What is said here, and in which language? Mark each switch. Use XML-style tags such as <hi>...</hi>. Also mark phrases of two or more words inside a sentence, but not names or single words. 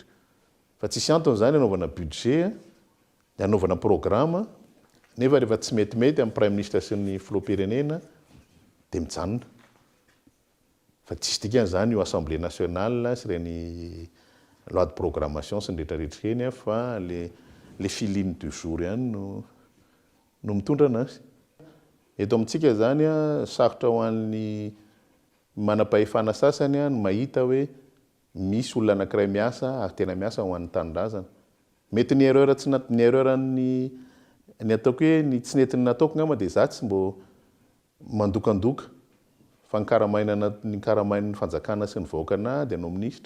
<mg>Fa tsisy antony zany anaovana budget, anaovana programme, nefa rehefa tsy metimety amin'ny</mg> <fr>prime ministre</fr> <mg>sy ny filoham-pirenena dia mijanona. Fa tsisy dikan'izany io</mg> <fr>assemblée nationale</fr> <mg>sy ireny</mg> <fr>loi de programmation</fr> <mg>sy ny rehetrarehetra eny fa</mg> <fr>les filines du jour</fr> <mg>ihany no mitondra anazy. Eto amintsika zany sarotra ho an'ny manam-pahefana sasany no mahita hoe misy olona anankiray miasa ary tena miasa ho an'ny tanindrazana. Mety ny erreur tsy ny erreur ny ataoko hoe ny tsy netiny nataoko ngamba dia za tsy mbo mandokandoka fa ny karamain'ny fanjakana sy ny vahoakana dia anao ministra.</mg>